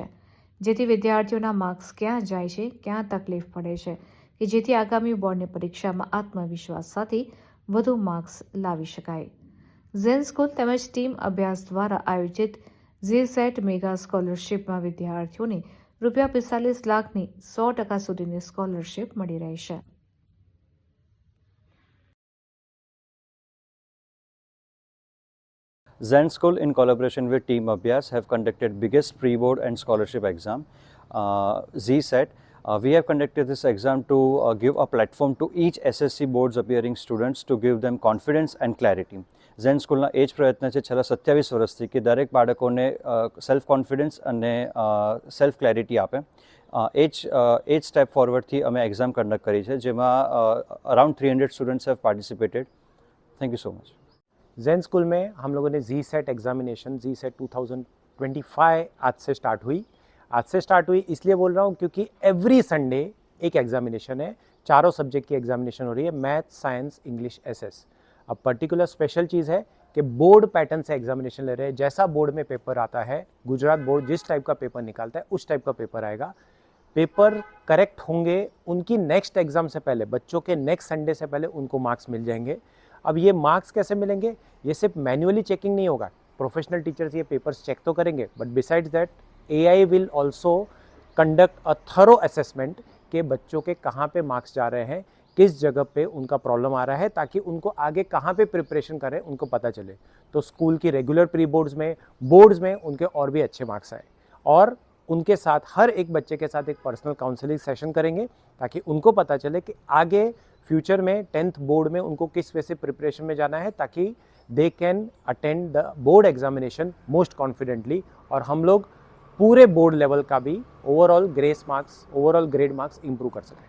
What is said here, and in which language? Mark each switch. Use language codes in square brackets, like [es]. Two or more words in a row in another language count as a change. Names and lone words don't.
[gu] જેથી વિદ્યાર્થીઓના માર્ક્સ ક્યાં જાય છે, ક્યાં તકલીફ પડે છે કે જેથી આગામી બોર્ડની પરીક્ષામાં આત્મવિશ્વાસ સાથે વધુ માર્ક્સ લાવી શકાય. ઝેન સ્કૂલ તેમજ ટીમ અભ્યાસ દ્વારા આયોજિત ઝી-સેટ મેગા સ્કોલરશિપમાં વિદ્યાર્થીઓને ₹45 લાખની 100% સુધીની સ્કોલરશિપ મળી રહેશે. [en] Zen School, in collaboration with Team Abhyas, have conducted biggest pre-board and scholarship exam, Z-Set. We have conducted this exam to give a platform to each SSC boards appearing students to give them confidence and clarity. [gu] ઝેન સ્કૂલના એ જ પ્રયત્ન છે છેલ્લા 27 વર્ષથી કે દરેક બાળકોને [en] self confidence [gu] અને [en] self clarity [gu] આપે. એ જ [en] step forwardથી [gu] અમે [en] exam conduct [gu] કરી છે, જેમાં [en] around 300 students have participated. thank you so much. [hi] ज़ेन स्कूल में हम लोगों ने जी-सेट एग्जामिनेशन जी-सेट 2025 आज से स्टार्ट हुई. इसलिए बोल रहा हूँ क्योंकि [en] every Sunday [hi] एक एग्जामिनेशन है. चारों सब्जेक्ट की एग्जामिनेशन हो रही है, मैथ, साइंस, इंग्लिश, एसएस. अब [en] particular special [hi] चीज़ है कि [en] board pattern [hi] से एग्जामिनेशन ले रहे हैं. जैसा बोर्ड में पेपर आता है, गुजरात बोर्ड जिस टाइप का पेपर निकालता है उस टाइप का पेपर आएगा. [en] paper correct [hi] होंगे, उनकी [en] next exam [hi] से पहले, बच्चों के [en] next Sunday [hi] से पहले उनको मार्क्स मिल जाएंगे. अब ये मार्क्स कैसे मिलेंगे? ये सिर्फ [en] manually checking [hi] नहीं होगा, [en] professional teachers [hi] ये [en] papers check [hi] तो करेंगे, [en] but besides that AI will also conduct a thorough assessment [hi] के बच्चों के कहाँ पे मार्क्स जा रहे हैं, किस जगह पे उनका प्रॉब्लम आ रहा है, ताकि उनको आगे कहाँ पे प्रिपरेशन करें उनको पता चले. तो स्कूल की [en] regular pre boards [hi] में उनके और भी अच्छे मार्क्स आए. और उनके साथ हर एक बच्चे के साथ एक [en] personal counselling session [hi] करेंगे ताकि उनको पता चले कि आगे फ्यूचर में 10th बोर्ड में उनको किस वे से प्रिपरेशन में जाना है ताकि [en] they can attend the board examination most confidently [hi] और हम लोग पूरे [en] board level [hi] का भी [en] overall grace marks overall grade marks improve [hi] कर सकें।